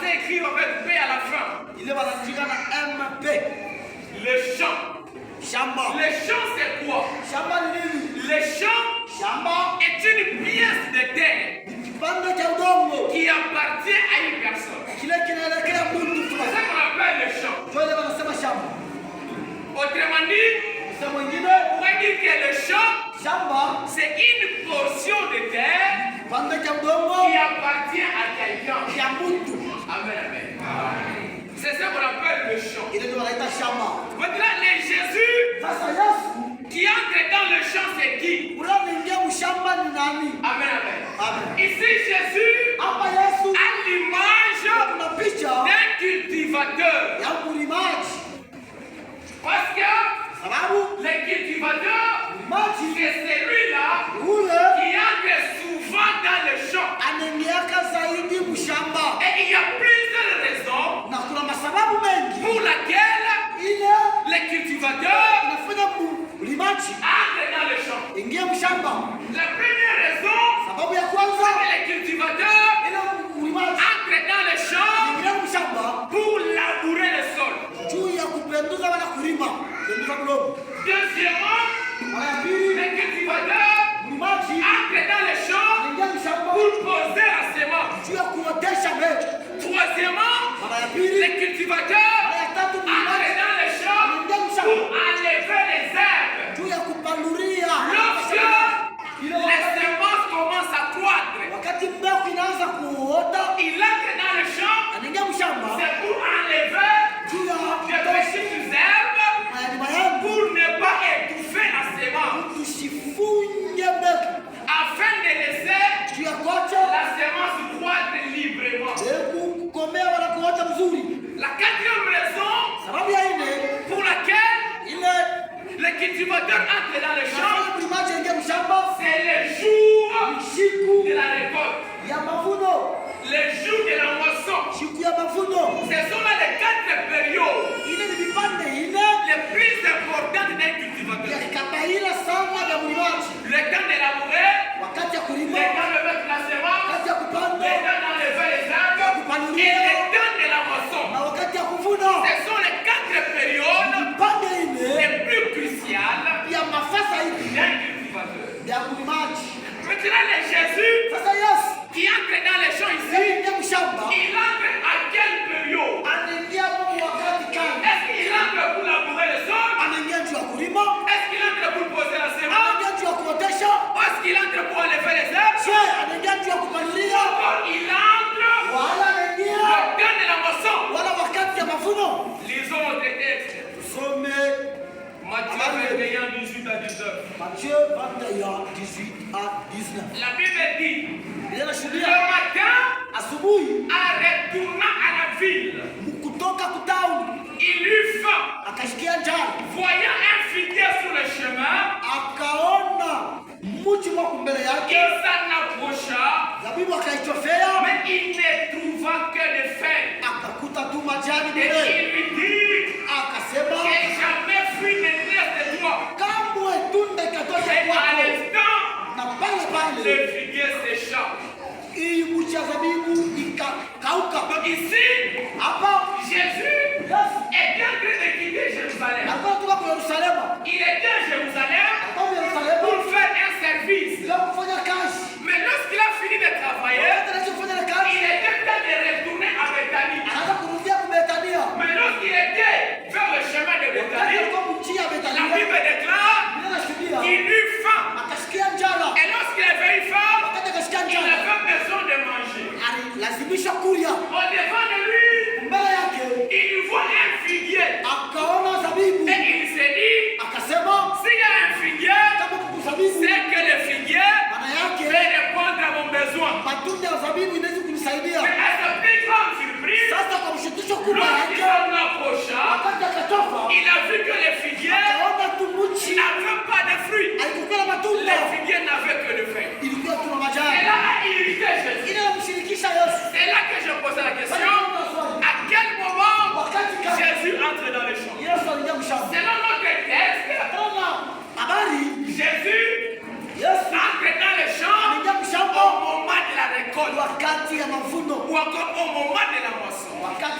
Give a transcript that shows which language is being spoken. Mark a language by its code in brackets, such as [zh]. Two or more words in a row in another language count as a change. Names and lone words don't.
[fr] écrire avec P à la fin. [sw] ile wanaandika na MP. [fr] Le champ. [sw] Shamba. [fr] Le champ, c'est quoi? [sw] Shamba ni nini? [fr] Le champ [sw] Shamba [fr] est une pièce de terre [sw] kipande cha udongo [fr] qui appartient à une personne. [sw] kile kinaelekea mtu [fr] C'est [sw] fulani. [fr] ça qu'on appelle le champ. [sw] Ndio ile wanasema shamba. [fr] Autrement dit, [sw] Sasa mwingine [fr] on pourrait dire que le champ, [sw] shamba [fr] c'est une portion de terre [sw] kipande cha udongo [fr] qui appartient à quelqu'un. [sw] ya mtu. Amen, amen. [fr] C'est ça qu'on appelle le champ. [sw] Ile ndio wanaita shamba. [fr] Maintenant, les Jésus [sw] Sasa Yesu [fr] qui entre dans le champ, c'est qui? [sw] unaingia mshamba ni nani? Amen, amen. Amen. [fr] Ici, Jésus [sw] Hapa Yesu [fr] a l'image [sw] kuna picha [fr] d'un cultivateur. [sw] ya mlimaji. [fr] Parce que [sw] Sababu [fr] le cultivateur, [sw] mlimaji [fr] c'est celui-là [sw] ule [fr] qui entre souvent dans le champ. [sw] anaingiaka zaidi mshamba. [fr] Et il y a plusieurs raisons [sw] Na kuna masababu mengi [fr] pour laquelle [sw] ile [fr] le cultivateur [sw] inafanya mlimaji [fr] entre dans le champ. [sw] ingia mshamba. [fr] La première raison, [sw] Sababu ya [fr] c'est [sw] kwanza [fr] que le cultivateur [sw] ile mlimaji [fr] entre dans le champ [sw] ingia mshamba [fr] pour labourer le sol. [sw] juu ya kupenduza wala kulima penduza mlomo. [fr] Deuxièmement, [sw] Mara ya pili [fr] le cultivateur [sw] mlimaji [fr] entre dans le champ [sw] ingia mshamba [fr] pour poser la semence. [sw] juu ya kuotesha mbegu. [fr] Troisièmement, [sw] Mara ya [fr] le [sw] pili [fr] cultivateur [sw] mara ya tatu [fr] entre [sw] mlimaji [fr] dans le champ [sw] ingia [fr] pour [sw] mshamba [fr] enlever les herbes. [sw] juu ya kupanulia. [fr] Lorsque les semences commencent à croître, [sw] Wakati mbegu inaanza kuota [fr] il entre dans le champ, [sw] anaingia mshamba [fr] c'est pour enlever [sw] juu ya [fr] des petites herbes [sw] mayani [fr] pour ne pas étouffer la semence, [sw] tusifunge mbegu [fr] afin de laisser [sw] juu ya kuacha [fr] la semence croître librement. [sw] mbegu kukomea wala kuota mzuri. [fr] La quatrième raison [sw] Sababu ya nne [fr] pour laquelle [sw] ile [fr] le cultivateur entre dans le champ, [sw] inafanya mlimaji aingie mshamba [fr] c'est le jour [sw] siku [fr] de la récolte, [sw] ya mavuno, [fr] le jour de la moisson. [sw] siku ya mavuno. [fr] Ce sont là les 4 périodes [sw] Ile ni vipande ine [fr] les plus importantes d'un cultivateur. [sw] ya kabaila sana ya mlimaji, [fr] Le temps de labourer, [sw] wakati ya [fr] le [sw] kulima, [fr] temps de mettre la semence, [sw] wakati ya [fr] le [sw] kupanda [fr] temps d'enlever les herbes et le temps de la moisson. [sw] na wakati ya kuvuna. [fr] Ce sont les 4 périodes [sw] Vipande ine [fr] les plus cruciales [sw] ya mafasa hivi [fr] d'un cultivateur. [sw] ya mlimaji. [fr] Maintenant, le Jésus [sw] Sasa Yesu [fr] qui entre dans les champs ici, [sw] aingia mshamba, [fr] il entre à quelle période? [sw] anaingia mu wakati gani? [fr] Est-ce qu'il entre pour labourer le sol? [sw] Anaingia juu ya kulima, [fr] Est-ce qu'il entre pour poser la semence? [sw] anaingia juu ya kuotesha, [fr] Ou est-ce qu'il entre pour enlever les herbes? [sw] je anaingia juu ya kupanulia, [fr] Encore, il entre [sw] wala [fr] le [sw] anaingia [fr] temps de la moisson. [sw] wala wakati ya mavuno. [fr] Lisons notre texte. [sw] Tusome [fr] Matthieu 21, 18 à 19. Matthieu 21, 18 à 19. La Bible dit, [sw] Ile [fr] le [sw] nashuhudia [fr] matin, [sw] asubuhi [fr] en retournant à la ville, [sw] kutoka kutau [fr] il eut faim. [sw] akashikia njaa, [fr] Voyant un figuier sur le chemin, [sw] akaona mti mwako mbele [fr] il [sw] yake, [fr] s'en approcha, [sw] zabibu akaichofea, [fr] mais il ne trouva que des feuilles. [sw] akakuta tu majani [fr] Et [sw] mbele, [fr] il lui dit, [sw] akasema [fr] que jamais fruit ne reste de toi. [sw] kamwe tunda ikatoka [fr] Et à [sw] kwako. [fr] l'instant, [sw] Na pale [fr] le [sw] pale [fr] figuier sécha. [sw] hii mti ya zabibu ikakauka. [fr] Donc ici, [sw] Hapa [fr] Jésus [sw] Yesu [fr] était en train de quitter Jérusalem. [sw] alikuwa kutoka kwa Yerusalemu, [fr] Il était à Jérusalem [sw] alikuwa Yerusalemu [fr] pour faire un service. [sw] ya kufanya kazi. [fr] Mais lorsqu'il a fini de travailler, [sw] Wakati anachofanya ile kazi, [fr] il était temps de retourner à Bethanie. [sw] anaanza kurudia Bethania. [fr] Mais lorsqu'il était vers le chemin de [sw] Wakati [fr] Bethanie, [sw] alikuwa mjini ya [fr] la [sw] Bethania, [fr] Bible déclare [sw] Biblia inashuhudia [fr] qu'il eut faim. [sw] akasikia njala. [fr] Et lorsqu'il avait eu faim, [sw] Wakati akasikia [fr] il [sw] njala, [fr] avait besoin de manger. [sw] alilazimishwa kulia. [fr] Au devant de lui, [sw] Mbele yake [fr] il voit un figuier. [sw] akaona zabibu, [fr] Et il s'est dit, [sw] akasema [fr] s'il y a un figuier, [sw] kama kuku zabibu, [fr] c'est que le figuier [sw] maana yake [fr] peut répondre à mon besoin. [sw] matunda ya zabibu inaweza kunisaidia. [fr] Mais à sa plus grande surprise, [sw] Sasa kwa mshitisho kubwa [fr] lorsqu'il [sw] yake, [fr] s'en approcha, [sw] wakati akatoka [fr] il a vu que le figuier [sw] akaona tu mchi [fr] n'avait pas de fruits. [sw] alikuwa na matunda, [fr] Le figuier n'avait que de feuilles. [sw] ilikuwa tu na [fr] Et [sw] majani. [fr] là a irrité Jésus. [sw] Ile inamshirikisha Yesu. [fr] C'est là que je posais la question. [sw] Basi swali, [fr] À quel moment [sw] wakati gani [fr] Jésus entre dans le champ? [sw] Yesu aliingia mshamba? [fr] Selon notre texte, [sw] Tena habari, [fr] Jésus [sw] Yesu [fr] entre dans le champ [sw] aliingia [fr] au [sw] mshamba [fr] moment de la récolte [sw] wakati ya mavuno, [fr] ou encore au moment de la moisson.